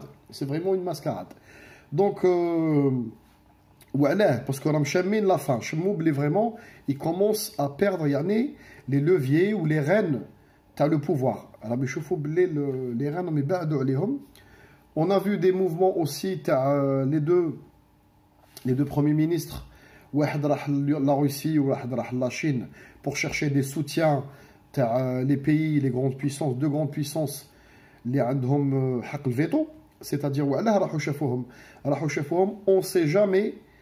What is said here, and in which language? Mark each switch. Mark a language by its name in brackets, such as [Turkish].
[French] C'est vraiment une mascarade. Donc وعلاه parce qu'on a مشامين la fin [Arabic] شمو بلي [French] vraiment il commence à perdre يعني les leviers ou les rênes تاع le pouvoir. [Arabic] Alors بيشوفوا بلي les rênes راهم يبعدوا عليهم. [French] On a vu des mouvements aussi تاع les deux premiers ministres, واحد راح la Russie [Arabic] وواحد راح [French] la Chine pour chercher des soutiens تاع les pays, les grandes puissances, deux grandes puissances [Arabic] اللي عندهم حق الفيتو, [French] c'est-à-dire [Arabic] وعلاه راحوا شافوهم [French] on sait jamais